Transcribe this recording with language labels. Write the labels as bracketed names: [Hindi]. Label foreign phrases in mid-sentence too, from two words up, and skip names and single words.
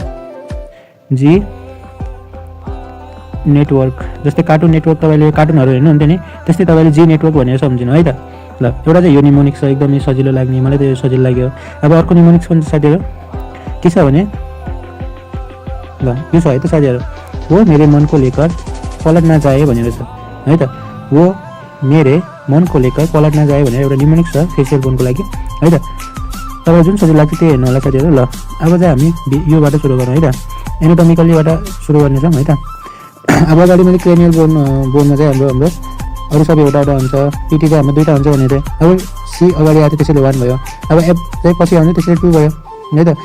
[Nepali] जी नेटवर्क जस्तै कार्टुन नेटवर्क, तपाईँले कार्टुनहरू हेर्नुहुन्थ्यो नि, त्यस्तै तपाईँले जी नेटवर्क भनेर सम्झिनु है त। ल, एउटा चाहिँ यो निमोनिक्स छ एकदमै सजिलो लाग्ने, मलाई त यो सजिलो लाग्यो। अब अर्को निमोनिक्स पनि साथीहरू के छ भने ल यो छ है त साथीहरू, [Hindi] वो मेरे मन को लेकर पलट ना जाए [Nepali] भनेर छ है त। [Hindi] वो मेरे मन को लेकर पलट ना जाए [Nepali] भनेर एउटा निमोनिक्स छ फेसियल बोनको लागि है त। तपाईँ जुन सजिलो लाग्छ त्यही हेर्नु होला साथीहरू। ल, अब चाहिँ हामी योबाट सुरु गरौँ है त, एनाटोमिकलीबाट सुरु गर्नेछौँ है त। अब अगाडि मैले क्रेनियल बोनमा चाहिँ हाम्रो अरू सबै एउटा हुन्छ, पिटी चाहिँ हाम्रो 2टा हुन्छ भनेर। अब सी अगाडि आएको त्यसैले 1 भयो। अब एफ चाहिँ पछि आउँछ त्यसैले 2 भयो है त।